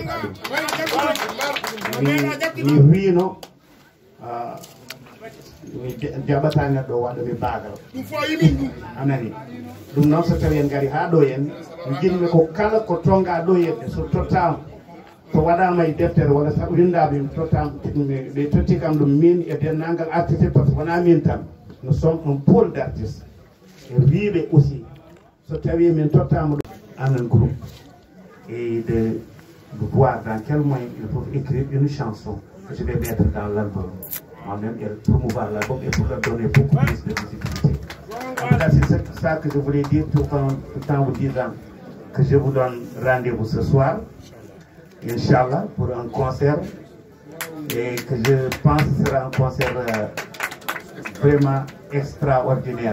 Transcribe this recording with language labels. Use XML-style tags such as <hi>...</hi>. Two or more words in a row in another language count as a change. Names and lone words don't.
<ff>waɗata ɗum mi wino mi jaɓata neɗɗo waɗa mi baagal anani ɗum noon so tawi en gari ha ɗo en mi jinmi ko kala ko tonga ɗo yedde so tottama so waɗama e deftere walla sabu windaɓe ɓe totti kam ɗum min e dennangal</ff> <fr>artiste parce que</fr> <ff>wona min tan</ff> <fr>nous sommes un pôle d' artiste</fr> <ff>e wiiɓe aussi so tawi min tottama ɗum</ff> <fr>en un groupe et de voir dans quel moyen il faut écrire une chanson que je vais mettre dans l'album moi-même et promouvoir l'album et pour leur donner beaucoup plus de visibilité. C'est ça que je voulais dire tout en vous disant que je vous donne rendez-vous ce soir, Inch'Allah, pour un concert et que je pense que ce sera un concert vraiment extraordinaire.</fr>